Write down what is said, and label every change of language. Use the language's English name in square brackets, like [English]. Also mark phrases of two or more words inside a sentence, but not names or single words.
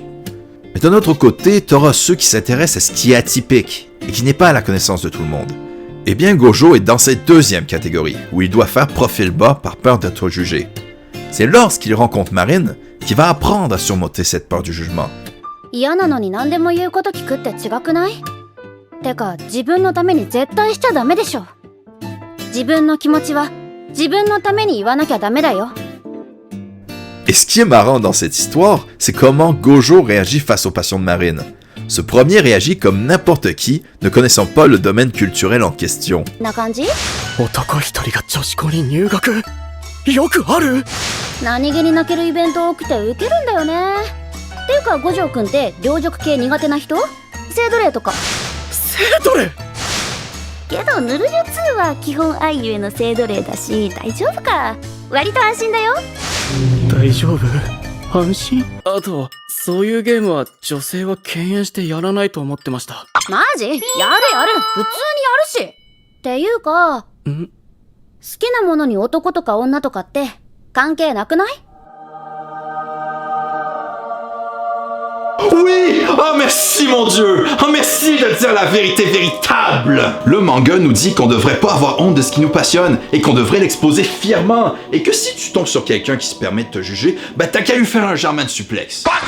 [French] Mais d'un autre côté, tu auras ceux qui s'intéressent à ce qui est atypique et qui n'est pas à la connaissance de tout le monde. Eh bien, Gojo est dans cette deuxième catégorie, où il doit faire profil bas par peur d'être jugé. C'est lorsqu'il rencontre Marine qu'il va apprendre à surmonter cette peur du jugement. [Japanese] 嫌なのに何でも言うこと聞くって違くない？てか自分のために絶対しちゃダメでしょ。自分の気持ちは自分のために言わなきゃダメだよ。 [French] Et ce qui est marrant dans cette histoire, c'est comment Gojo réagit face aux passions de Marine. Ce premier réagit comme n'importe qui, ne connaissant pas le domaine culturel en question. [Japanese] な感じ？男一人が女子校に入学よくある。何気に泣けるイベント起きてウケるんだよね。っていうか五条くんって両辱系苦手な人？性奴隷とか。性奴隷？けどヌルジュ2は基本愛ゆえの性奴隷だし大丈夫か。割と安心だよ。大丈夫？安心？あとそういうゲームは女性は敬遠してやらないと思ってました。マジ？やるやる、普通にやるし。っていうか、好きなものに男とか女とかって関係なくない？ [French] Oui! Oh merci mon Dieu! Oh merci de dire la vérité véritable! Le manga nous dit qu'on devrait pas avoir honte de ce qui nous passionne et qu'on devrait l'exposer fièrement et que si tu tombes sur quelqu'un qui se permet de te juger, ben t'as qu'à lui faire un [English] German suplex.